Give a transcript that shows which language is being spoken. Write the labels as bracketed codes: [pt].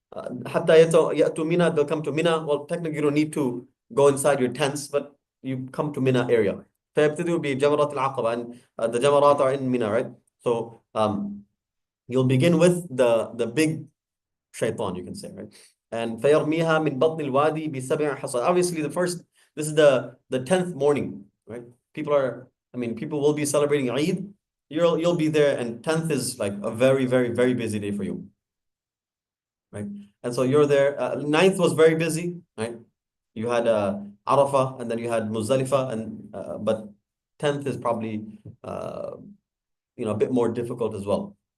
[ar] حتى [en] Mina, they'll come to Mina. Well, technically you don't need to go inside your tents, but you come to Mina area. [ar] فيبتدوا بجمرات العقبة, [en] and the Jamarat are in Mina, right? So you'll begin with the big shaitan, you can say, right? And [ar] فيرميها من بطن الوادي بسبع حصى. [en] Obviously, this is the 10th morning, right? People will be celebrating Eid. You'll be there, and 10th is like a very, very, very busy day for you, right? And so you're there. 9th was very busy, right? You had Arafah, and then you had Muzdalifah, and but 10th is probably a bit more difficult as well.